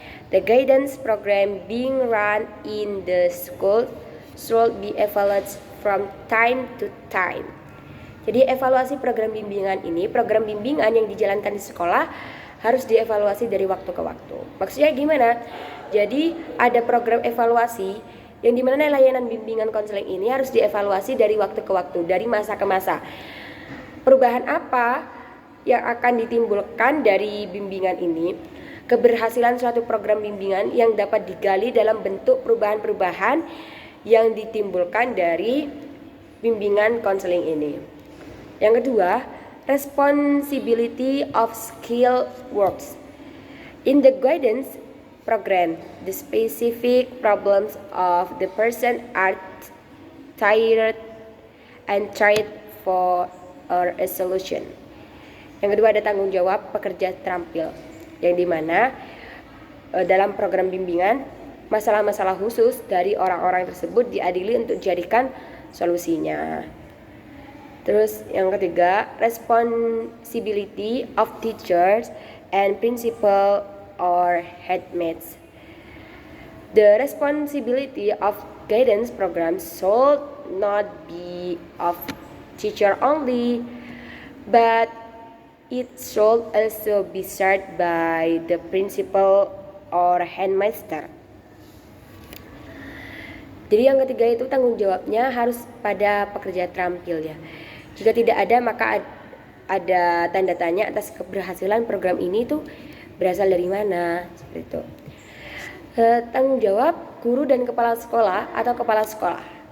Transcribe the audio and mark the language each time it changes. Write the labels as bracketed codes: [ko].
[en] The guidance program being run in the school should be evaluated from time to time. [id] Jadi evaluasi program bimbingan yang dijalankan di sekolah harus dievaluasi dari waktu ke waktu. Maksudnya gimana? Jadi ada program evaluasi yang dimana layanan bimbingan konseling ini harus dievaluasi dari waktu ke waktu, dari masa ke masa. Perubahan apa yang akan ditimbulkan dari bimbingan ini? Keberhasilan suatu program bimbingan yang dapat digali dalam bentuk perubahan-perubahan yang ditimbulkan dari bimbingan konseling ini. Yang kedua, [en] responsibility of skill works. In the guidance program, the specific problems of the person are tried for a solution. [id] Yang kedua, ada tanggung jawab pekerja terampil, yang dimana dalam program bimbingan masalah-masalah khusus dari orang-orang tersebut diadili untuk dijadikan solusinya. Terus yang ketiga, [en] responsibility of teachers and principal or headmates. The responsibility of guidance programs should not be of teacher only, but it should also be shared by the principal or headmaster. [id] Jadi yang ketiga itu tanggung jawabnya harus pada pekerja terampil ya. Jika tidak ada, maka ada tanda tanya atas keberhasilan program ini tuh berasal dari mana, seperti itu. Tanggung jawab guru dan kepala sekolah atau kepala sekolah.